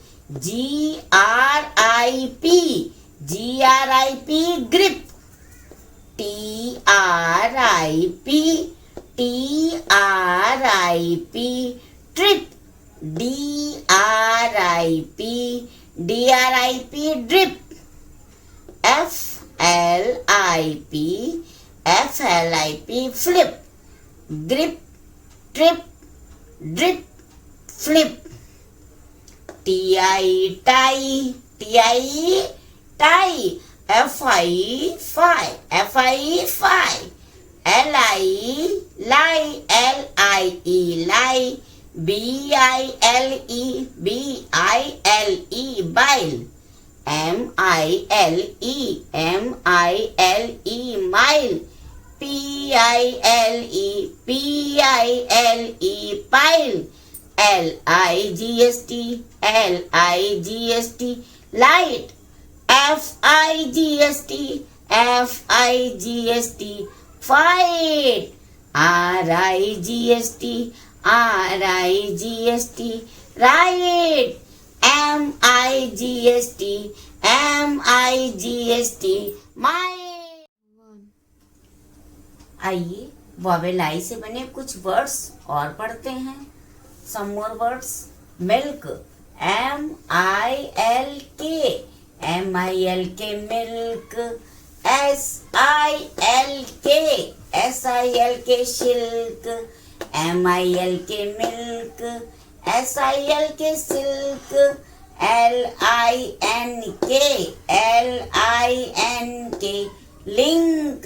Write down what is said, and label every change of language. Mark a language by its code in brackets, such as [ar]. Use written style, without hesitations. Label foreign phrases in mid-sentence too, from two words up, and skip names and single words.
[en] G-R-I-P, G-R-I-P, grip, T-R-I-P, T-R-I-P, trip, D-R-I-P, D-R-I-P, drip, F-L-I-P, F-L-I-P, flip, grip, trip, drip, flip, T-I, tie, T-I, tie, F-I, fi, F-I, fi, L-I, lie, L-I-E, lie, B-I-L-E, B-I-L-E, bile, M-I-L-E, M-I-L-E, mile, P-I-L-E, P-I-L-E, pile, L-I-G-S-T, L-I-G-S-T, light, F-I-G-S-T, F-I-G-S-T, fight, R-I-G-S-T, R-I-G-S-T, right, M-I-G-S-T, M-I-G-S-T, my. [hi] आइए वॉवेल आई से बने कुछ वर्ड्स और पढ़ते हैं. [en] some more words. milk, M-I-L-K, M-I-L-K, मिल्क. S-I-L-K, S-I-L-K, शिल्क. M-I-L-K, मिल्क. S-I-L-K, सिल्क. L-I-N-K, L-I-N-K, लिंक.